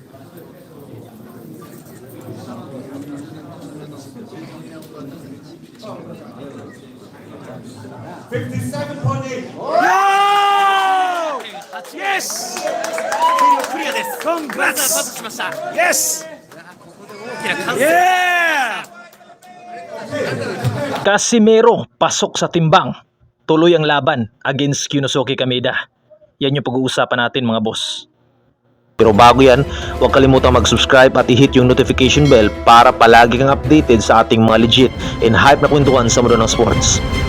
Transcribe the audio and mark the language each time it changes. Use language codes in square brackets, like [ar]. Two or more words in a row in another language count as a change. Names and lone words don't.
[en] Yes! [ja] クリアです。まずはパスしました。 [en] Yes! [ja] ここで大きな歓声。 [en] Yeah! [tl] Casimero pasok sa timbang. Tuloy ang laban against Kyunosuke Kameda. Yan yung pag-uusapan natin mga boss. Pero bago yan, huwag kalimutang mag-subscribe at i-hit yung [en] notification bell [tl] para palagi kang updated sa ating mga [en] legit and hype [tl] na kwentuhan sa mundo ng sports.